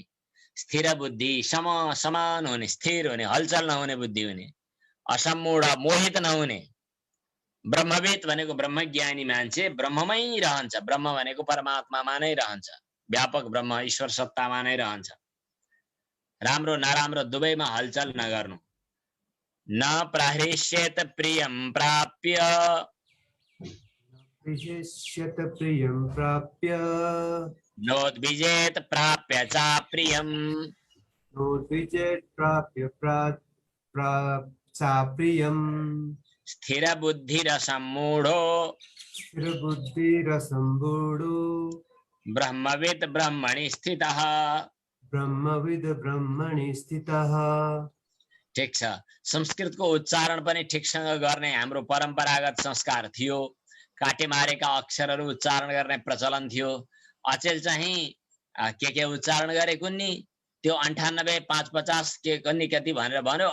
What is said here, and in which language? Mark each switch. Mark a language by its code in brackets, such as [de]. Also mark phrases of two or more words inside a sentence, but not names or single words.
[ne] स्थिर बुद्धि, समान हुने, स्थिर हुने, हलचल नहुने बुद्धि हुने, असम्मूढ मोहित नहुने। ब्रह्मविद भनेको ब्रह्मज्ञानी मान्छे, ब्रह्ममै रहन्छ। ब्रह्म भनेको परमात्मामा नै रहन्छ, व्यापक ब्रह्म ईश्वर सत्तामा नै रहन्छ। राम्रो नराम्रो दुवैमा हलचल नगर्नु। [sa] न प्रहृष्येत प्रियं प्राप्य नोद्विजेत प्राप्य चा प्रियं स्थिर बुद्धिरसम्मूढो ब्रह्मविद ब्रह्मणि स्थितः। [ne] ठिक छ। संस्कृतको उच्चारण पनि ठिकसँग गर्ने हाम्रो परम्परागत संस्कार थियो। काटे मारेका अक्षरहरू उच्चारण गर्ने प्रचलन थियो। अचेल चाहिँ के उच्चारण गरे कुन्नी त्यो 98 550 के कन्नी कति भनेर भन्यो।